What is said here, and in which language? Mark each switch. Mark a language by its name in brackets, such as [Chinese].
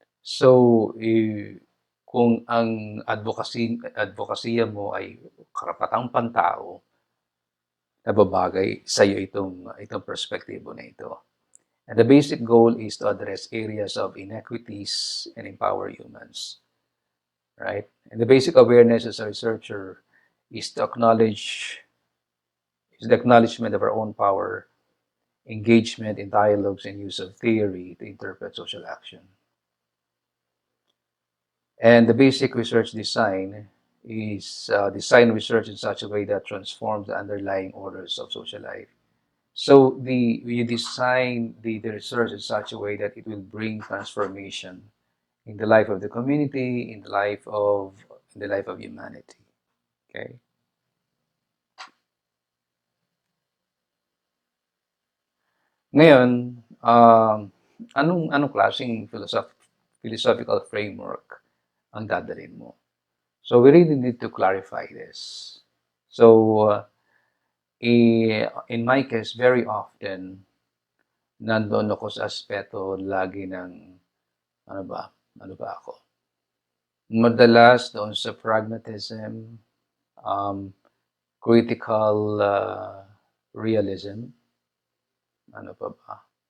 [Filipino] So, kung ang advokasya mo ay karapatang pantao, nababagay sa iyo itong perspektibo na ito. [English] And the basic goal is to address areas of inequities and empower humans. Right? And the basic awareness as a researcher is the acknowledgement of our own power, engagement in dialogues, and use of theory to interpret social action. And the basic research design is design research in such a way that transforms the underlying orders of social life. So you design the research in such a way that it will bring transformation in the life of the community, in the life of humanity. Okay? [Filipino] Ngayon, anong klaseng philosophical framework ang dadalhin mo? [English] So we really need to clarify this. So in my case, very often [Filipino] nandoon ako sa aspeto lagi ng ano ba ako? Madalas doon sa pragmatism, critical realism, ano pa ba?